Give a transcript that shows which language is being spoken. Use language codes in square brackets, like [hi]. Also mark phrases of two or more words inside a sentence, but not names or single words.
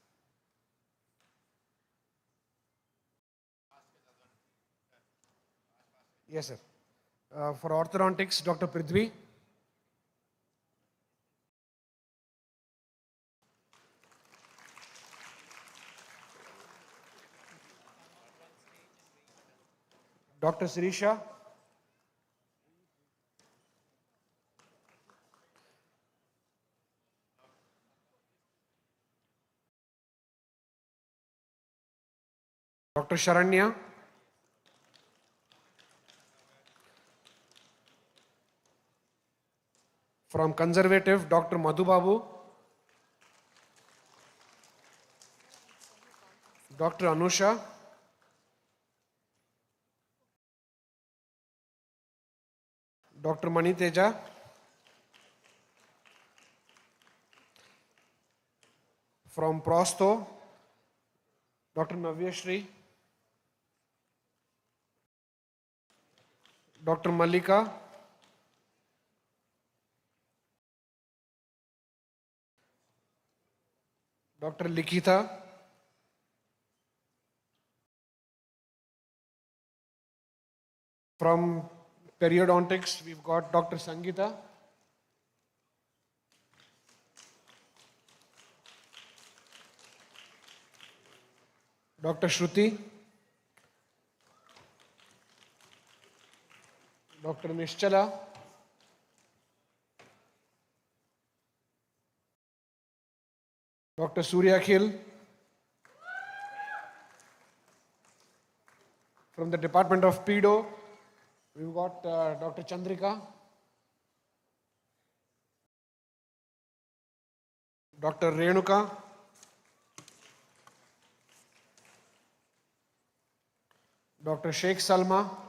[en] Yes, sir. For orthodontics, Dr. Prithvi. Dr. Sirisha. Dr. Sharanya. From conservative, Dr. Madhubabu. Dr. Anusha. Dr. Maniteja. From Prosto, Dr. Navyashri. Dr. Malika. Dr. Likita. From periodontics, we've got Dr. Sangeeta. Dr. Shruti. Dr. Nischala. Dr. Surya Khil. From the Department of Pedo, we've got Dr. Chandrika. Dr. Renuka. Dr. Sheikh Salma.